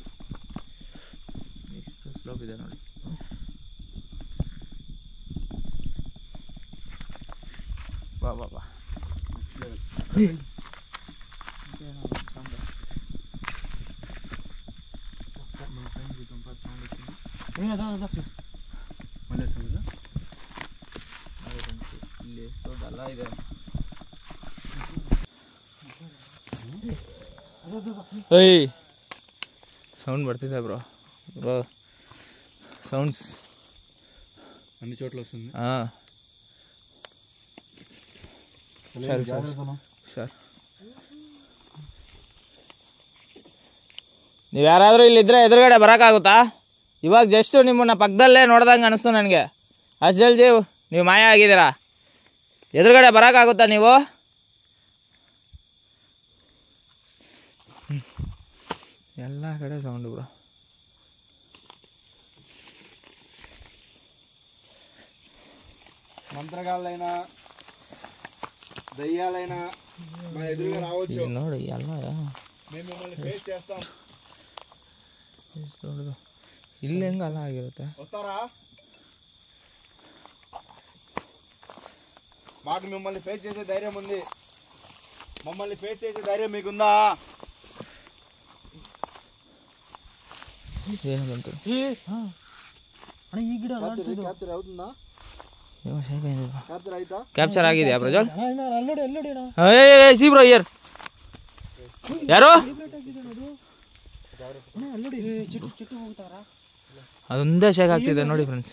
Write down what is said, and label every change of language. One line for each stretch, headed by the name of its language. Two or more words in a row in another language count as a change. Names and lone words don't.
Kannada: ಎಷ್ಟು ಸ್ಲೋಪ್ ಇದೆ ನೋಡಿ. ಬಾ ಬಾ ಬಾ ಇಲ್ಲಿ ದೊಡ್ಡಲ್ಲ ಇದೆ.
Telugu: ಏಯ್ సౌండ్ పడుతుందా బ్రో? బ్రో సౌండ్స్ అన్ని చోట్ల వస్తుంది.
Kannada: ಸರಿ ಸರಿ ಸರ್, ನೀವು ಯಾರಾದರೂ ಇಲ್ಲಿದ್ದರೆ ಎದುರುಗಡೆ ಬರೋಕ್ಕಾಗುತ್ತಾ? ಇವಾಗ ಜಸ್ಟ್ ನಿಮ್ಮನ್ನ ಪಕ್ಕದಲ್ಲೇ ನೋಡ್ದಂಗೆ ಅನಿಸ್ತು ನನಗೆ. ಅಷ್ಟು ಜಲ್ದಿ ನೀವು ಮಾಯ ಆಗಿದ್ದೀರಾ. ಎದುರುಗಡೆ ಬರೋಕ್ಕಾಗುತ್ತಾ ನೀವು? ಎಲ್ಲ ಕಡೆ ಸೌಂಡು ಬ್ರೋ.
Telugu: మంత్రగాళ్ళైనా దయ్యాలైనా మా ఎదురుగా రావచ్చు.
Kannada: ನೋಡಿ ಎಲ್ಲ
Telugu: మేము మిమ్మల్ని ఫేస్ చేస్తాం.
Kannada: ಇಲ್ಲಿ ಹೆಂಗೆ ಅಲ್ಲ ಆಗಿರುತ್ತೆ?
Telugu: వస్తారా? మాకు మిమ్మల్ని ఫేస్ చేసే ధైర్యం ఉంది. మమ్మల్ని ఫేస్ చేసే ధైర్యం మీకుందా?
Kannada: ಏನು ಬಂತು? ಈ ಗಿಡ
Telugu: క్యాప్చర్ అవుతుందా?
Kannada: ಕ್ಯಾಪ್ಚರ್ ಆಯ್ತಾ? ಕ್ಯಾಪ್ಚರ್ ಆಗಿದೆಯಾ ಪ್ರಜ್ವಲ್? ಅಲ್ಲೋಡಿ ಸಿ ಬ್ರೋ ಇಯರ್ ಯಾರು? ಅದೊಂದೇ ಶೇಕ್ ಆಗ್ತಿದೆ ನೋಡಿ ಫ್ರೆಂಡ್ಸ್.